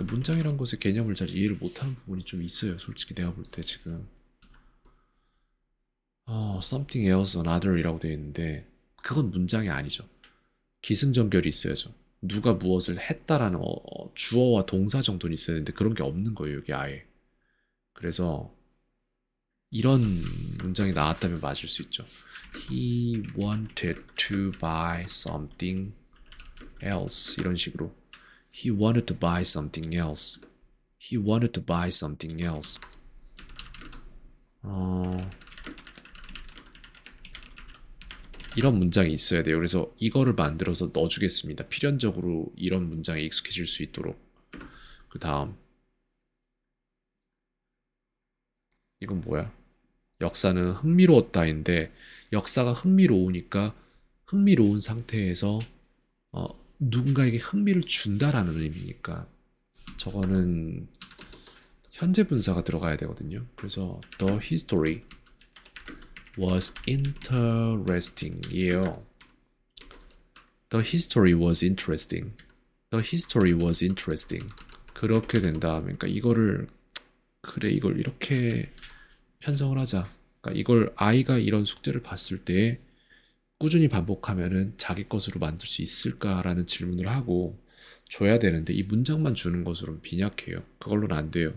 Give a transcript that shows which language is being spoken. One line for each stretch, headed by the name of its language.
Korean: 그러니까 문장이란 것의 개념을 잘 이해를 못하는 부분이 좀 있어요. 솔직히 내가 볼 때 지금
English: something else another
Korean: 이라고 되어 있는데 그건 문장이 아니죠. 기승전결이 있어야죠. 누가 무엇을 했다라는 주어와 동사 정도는 있어야 되는데 그런 게 없는 거예요, 여기 아예. 그래서 이런 문장이 나왔다면 맞을 수 있죠.
English: He wanted to buy something else.
Korean: 이런 식으로.
English: He wanted to buy something else. He wanted to buy something else.
Korean: 어, 이런 문장이 있어야 돼요. 그래서 이거를 만들어서 넣어주겠습니다. 필연적으로 이런 문장에 익숙해질 수 있도록. 그 다음 이건 뭐야? 역사는 흥미로웠다인데 역사가 흥미로우니까 흥미로운 상태에서 어, 누군가에게 흥미를 준다라는 의미니까 저거는 현재 분사가 들어가야 되거든요. 그래서
English: the history was interesting.
Korean: 이에요.
English: The history was interesting. The history was interesting.
Korean: 그렇게 된다. 그러니까 이거를 그래 이걸 이렇게 편성을 하자. 그러니까 이걸 아이가 이런 숙제를 봤을 때 꾸준히 반복하면은 자기 것으로 만들 수 있을까라는 질문을 하고 줘야 되는데 이 문장만 주는 것으로는 빈약해요. 그걸로는 안 돼요.